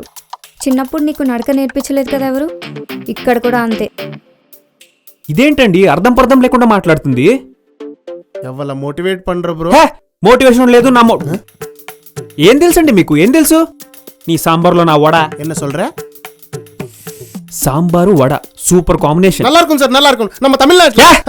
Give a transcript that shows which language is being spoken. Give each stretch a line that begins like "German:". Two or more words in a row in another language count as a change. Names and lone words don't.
Telugu: చిన్నప్పుడు నీకు నడక నేర్పించలేదు కదా ఎవరు, ఇక్కడ కూడా అంతే. ఇదేంటండి అర్థం పర్థం లేకుండా మాట్లాడుతుంది?
Tamil: எவல மோட்டிவேட் பண்ற ப்ரோ.
Telugu: మోటివేషన్ లేదు నా ఏం తెలుసండి మీకు? ఏం తెలుసు? నీ సాంబార్లో నా వడ.
Tamil: என்ன சொல்ற?
Telugu: సాంబారు వడ సూపర్ కాంబినేషన్.
Tamil: நல்லா இருக்கும் சார், நல்லா இருக்கும். நம்ம தமிழ்நாட்டுல